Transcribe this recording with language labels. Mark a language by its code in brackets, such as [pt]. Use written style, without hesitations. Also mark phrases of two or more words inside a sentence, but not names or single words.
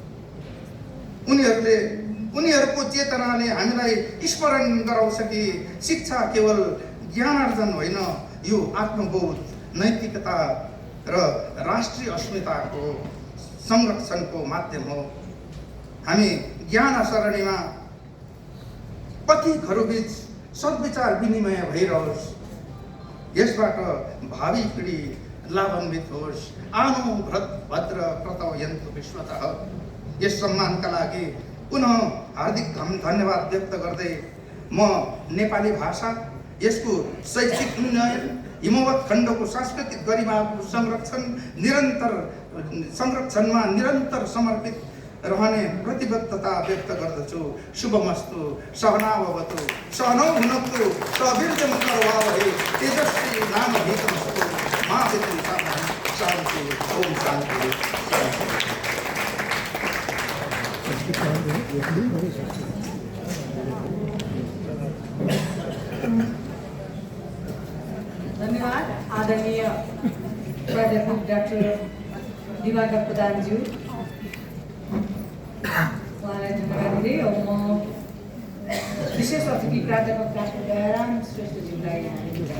[ne] उनीहरूको चेतनाले हामीलाई स्मरण गराउँछ कि शिक्षा केवल ज्ञानार्जन होइन, यो आत्मबोध, नैतिकता र राष्ट्रिय अस्मिताको संरक्षणको माध्यम हो। हामी ज्ञान सरणीमा पथिकहरूबीच सद्विचार विनिमय भइरहोस्, यसबाट भावी पिँढी लाभान्वित होस्। [sa] आनो भद्र कृतयन्तु विश्वतः। [ne] यस सम्मानका लागि पुनः हार्दिक धन्यवाद व्यक्त गर्दै म नेपाली भाषा, यसको शैक्षिक उन्नयन, हिमवत खण्डको सांस्कृतिक गरिमाको संरक्षणमा निरन्तर समर्पित रहने प्रतिबद्धता व्यक्त गर्दछु। [sa] शुभमस्तु, सहनावतु, सहनौ भुनक्तु, सवीर्यं करवावहै, तेजस्वी नामधेयमस्तु, मा विद्विषावहै। शान्ति, ओम शान्ति, शान्ति। [ne] धन्यवाद आदरणीय प्राध्यापक डाक्टर दिवाकर प्रधानज्यू, उहाँलाई धन्यवाद दिँदै म विशेष अतिथि प्राध्यापक डाक्टर दयाराम श्रेष्ठज्यूलाई